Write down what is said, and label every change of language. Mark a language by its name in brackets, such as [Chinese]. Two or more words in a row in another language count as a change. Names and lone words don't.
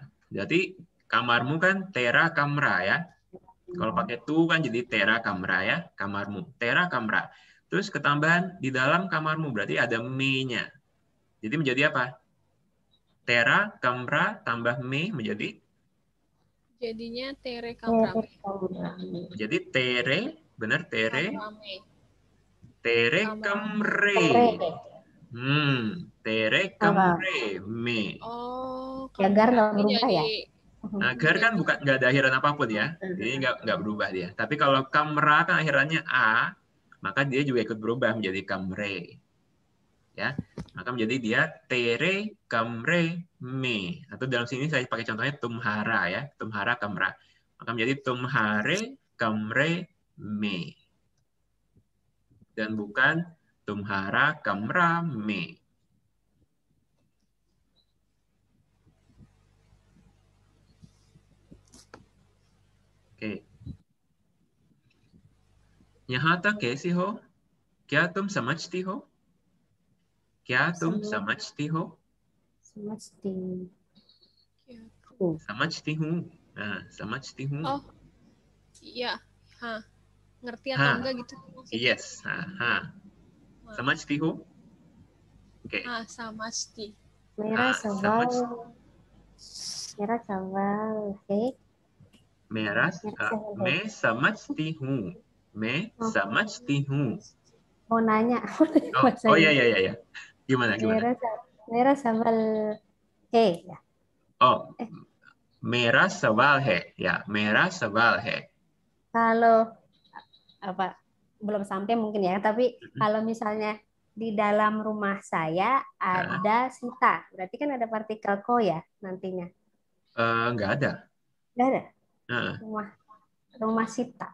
[Indonesian] Jadi kamarmu kan [Hindi] तेरा कमरा [Indonesian] ya. Kalau pakai tu kan jadi [Hindi] तेरा कमरा [Indonesian] ya, kamarmu. [Hindi] तेरा कमरा. [Indonesian] Terus ketambahan di dalam kamarmu, berarti ada me-nya. Jadi menjadi apa? Tera, kamra, tambah me menjadi? Jadinya tere Tere kamrame. kamrame. Jadi tere, benar tere, Kamrame. tere Kamrame. kamre. Tere Apa? kamre, me. Oh, Ya, gar nggak kamrame berubah jadi ya? Agar kan bukan nggak ada akhiran apapun ya, jadi nggak berubah dia. Tapi kalau kamra kan akhirannya a, maka dia juga ikut berubah menjadi kamre. Ya, maka menjadi dia [Hindi] तेरे कमरे में. [Indonesian] Atau dalam sini saya pakai contohnya tumhara ya, [Hindi] तुम्हारा कमरा. [Indonesian] Maka menjadi [Hindi] तुम्हारे कमरे में. [Indonesian] Dan bukan [Hindi] तुम्हारा कमरा में. ओके, यहाँ तक कैसी हो? क्या तुम समझती हो? क्या तुम समझती हो? [Indonesian] Semesti. Ya. [Hindi] समझती हूँ. समझती हूँ. [Indonesian] Oh, iya. Hah. Ngerti atau [Hindi] हाँ, [Indonesian] enggak gitu maksudnya? yes. [Hindi] हाँ. समझती हो? [Indonesian] Oke. Ah, samasti. Merah [Hindi] समझ. [Indonesian] sawal. [Hindi] मेरा सवाल. [Indonesian] Oke. [Hindi] मेरा मैं समझती हूँ. मैं समझती हूँ. [Indonesian] Mau nanya. Oh ya ya ya ya. Gimana gimana? [Hindi] मेरा सवाल. [Indonesian] Ya. [Hindi] Oh, मेरा सवाल है. Ya, मेरा सवाल है. [Indonesian] Kalau apa belum sampai mungkin ya, tapi kalau misalnya di dalam rumah saya ada Sita, berarti kan ada partikel ko ya nantinya. Nggak ada. Nggak ada. Nah, Rumah Sita.